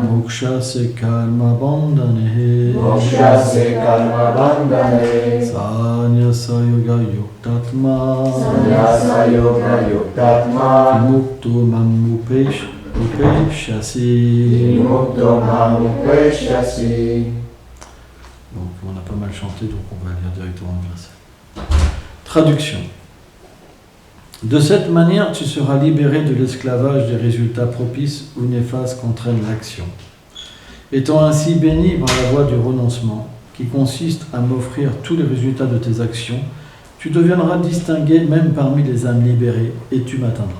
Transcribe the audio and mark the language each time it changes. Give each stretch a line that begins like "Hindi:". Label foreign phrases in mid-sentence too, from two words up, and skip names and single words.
Sanskrit: Moksha se karma bandhane Moksha se karma bandhane Sannyasa yoga yuktatma Sannyasa yoga yuktatma Vimukto mamupashyasi. Vimukto mamupashyasi.
French: Donc on a pas mal chanté, donc on va lire directement le verset. Traduction. De cette manière, tu seras libéré de l'esclavage des résultats propices ou néfastes qu'entraîne l'action. Étant ainsi béni par la voie du renoncement, qui consiste à m'offrir tous les résultats de tes actions, tu deviendras distingué même parmi les âmes libérées et tu m'atteindras.